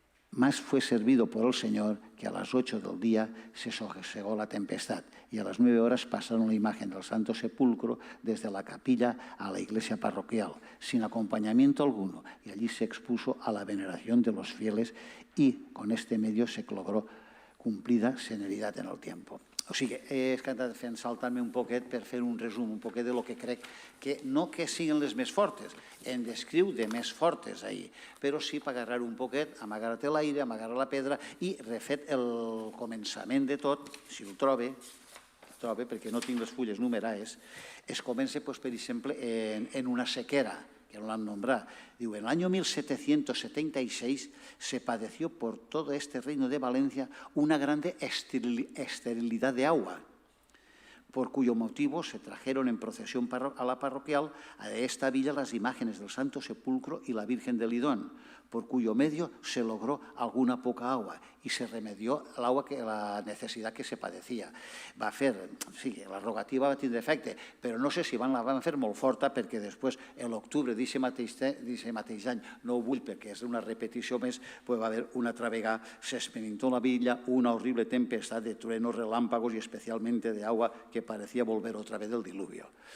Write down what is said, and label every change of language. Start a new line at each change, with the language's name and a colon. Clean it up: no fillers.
Spanish: más fue servido por el Señor, que a las 8 del día se sosegó la tempestad, y a las 9 horas pasaron la imagen del Santo Sepulcro desde la capilla a la iglesia parroquial, sin acompañamiento alguno, y allí se expuso a la veneración de los fieles, y con este medio se logró cumplida serenidad en el tiempo.
Catalan: O sigui, he estat fent saltar-me un poquet per fer un resum, un poquet de lo que crec que no que siguin les més fortes, en descriu de més fortes ahir, però sí per agarrar un poquet, amagar-te l'aire, amagar la pedra i refet el començament de tot, si el trobe, perquè no tinc les fulles numerades, es comença, per exemple, en una sequera, que no l'han nombrat.
Spanish: Diu, en el año 1776 se padeció por todo este reino de Valencia una grande esterilidad de agua, por cuyo motivo se trajeron en procesión a la parroquial a esta villa las imágenes del Santo Sepulcro y la Virgen de Lidón, por cuyo medio se logró alguna poca agua y se remedió la necesidad que se padecía.
Catalan: Va fer, sí, la rogativa va tindre efecte, però no sé si la van fer molt forta perquè després, en l'octubre d'aquest mateix any, no ho vull perquè és una repetició més, va haver una altra vegada,
Spanish: se experimentó en la villa una horrible tempestad de truenos, relámpagos y especialmente de agua que parecía volver otra vez del diluvio.